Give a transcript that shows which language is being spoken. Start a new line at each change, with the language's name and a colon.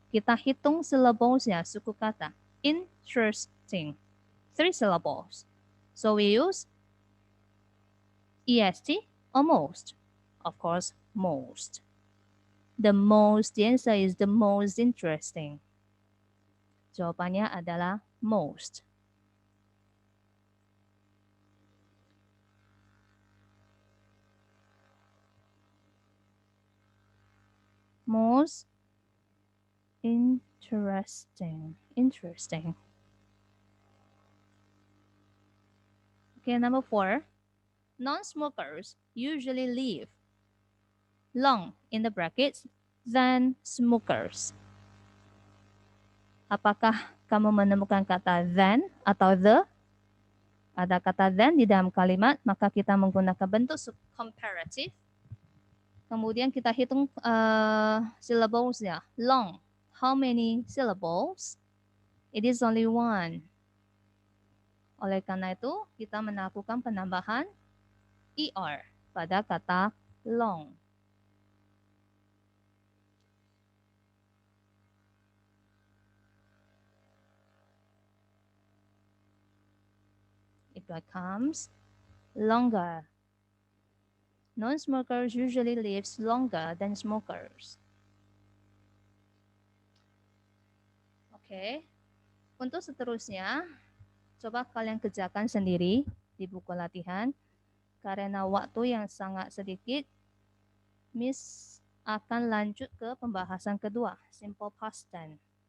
Indonesian: Kita hitung syllablesnya, suku kata.
English: Interesting. 3 syllables. So we use est or most. Of course, most. The answer is the most interesting.
Indonesian: Jawabannya adalah most.
English: Most interesting. Interesting. Okay, number 4. Non-smokers usually live long in the brackets than smokers.
Indonesian: Apakah kamu menemukan kata than atau the? Ada kata than di dalam kalimat, maka kita menggunakan bentuk comparative. Kemudian kita hitung syllables-nya.
English: Long, how many syllables? It is only one.
Indonesian: Oleh karena itu, kita melakukan penambahan er pada kata long.
English: It becomes longer. Non-smokers usually live longer than smokers.
Indonesian: Oke. Untuk seterusnya, coba kalian kerjakan sendiri di buku latihan. Karena waktu yang sangat sedikit, Miss akan lanjut ke pembahasan kedua, simple past tense.